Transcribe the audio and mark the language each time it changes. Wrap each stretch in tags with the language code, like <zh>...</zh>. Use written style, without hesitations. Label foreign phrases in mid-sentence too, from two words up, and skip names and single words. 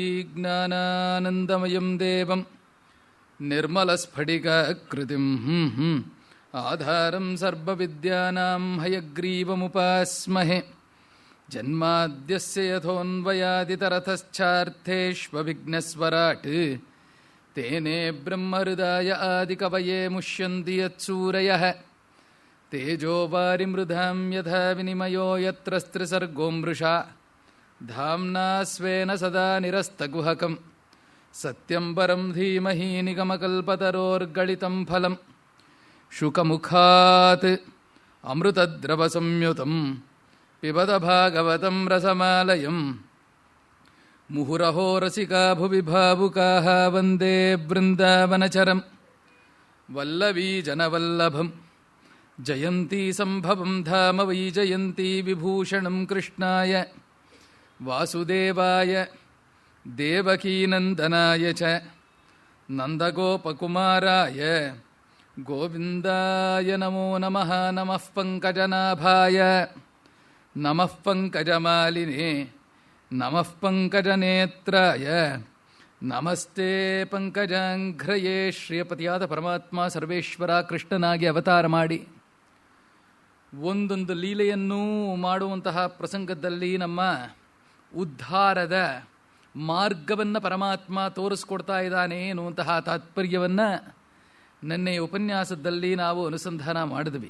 <sa>ಜ್ಞಾನಾನಂದಮಯಂ ದೇವಂ ನಿರ್ಮಲಸ್ಫಟಿಕಾಕೃತಿಂ ಆಧಾರಂ ಸರ್ವವಿದ್ಯಾನಾಂ ಹಯಗ್ರೀವಮುಪಾಸ್ಮಹೇ. ಜನ್ಮಾದ್ಯಸ್ಯ ಯಥೋನ್ವಯಾದಿತರತಶ್ಚಾರ್ಥೇಷ್ವವಿಘ್ನಸ್ವರಾಟ್ ತೇನೇ ಬ್ರಹ್ಮಹೃದಾಯ ಆದಿಕವಯೇ ಮುಷ್ಯಂತಿ ಯತ್ಸೂರಯಃ. ತೇಜೋವಾರಿಮೃಧಾಂ ಯಥಾ ವಿನಿಮಯೋ ಯತ್ರ ಸ್ತ್ರಿಸರ್ಗೋ ಮೃಷಾ ಧಾಮ್ನಾ ಸ್ವೇನ ಸದಾ ನಿರಸ್ತಗುಹಕಂ ಸತ್ಯಂ ಪರಂ ಧೀಮಹಿ ನಿಗಮಕಲ್ಪತರೋರ್ಗಳಿತಂ ಫಲಂ ಶುಕಮುಖಾತ್ ಅಮೃತದ್ರವಸಂಯುತಂ ಪಿಬತ ಭಾಗವತಂ ರಸಮಾಲಯಂ. ಮುಹುರಹೋ ರಸಿಕಾ ಭುವಿ ಭಾವುಕಾಃ ವಂದೇ ಬೃಂದಾವನಚರಂ ವಲ್ಲವೀ ಜನವಲ್ಲಭಂ. ಜಯಂತೀ ಸಂಭವಂ ಧಾಮ ವೈ ಜಯಂತೀ ವಿಭೂಷಣಂ ಕೃಷ್ಣಾಯ ವಾಸುದೇವಾಯ ದೇವಕೀನಂದನಾಯ ಚ ನಂದಗೋಪಕುಮಾರಾಯ ಗೋವಿಂದಾಯ ನಮೋ ನಮಃ. ನಮಃ ಪಂಕಜನಾಭಾಯ ನಮಃ ಪಂಕಜಮಾಲಿನೇ ನಮಃ ಪಂಕಜನೇತ್ರಾಯ ನಮಸ್ತೆ ಪಂಕಜಾಂಘ್ರಯೇ.</sa> <kn>ಶ್ರೀಯಪತಿಯಾದ ಪರಮಾತ್ಮ ಸರ್ವೇಶ್ವರ ಕೃಷ್ಣನಾಗಿ ಅವತಾರ ಮಾಡಿ ಒಂದೊಂದು ಲೀಲೆಯನ್ನೂ ಮಾಡುವಂತಹ ಪ್ರಸಂಗದಲ್ಲಿ ನಮ್ಮ ಉದ್ಧಾರದ ಮಾರ್ಗವನ್ನು ಪರಮಾತ್ಮ ತೋರಿಸ್ಕೊಡ್ತಾ ಇದ್ದಾನೆ ಎನ್ನುವಂತಹ ತಾತ್ಪರ್ಯವನ್ನು ನಿನ್ನೆ ಉಪನ್ಯಾಸದಲ್ಲಿ ನಾವು ಅನುಸಂಧಾನ ಮಾಡಿದ್ವಿ.</kn>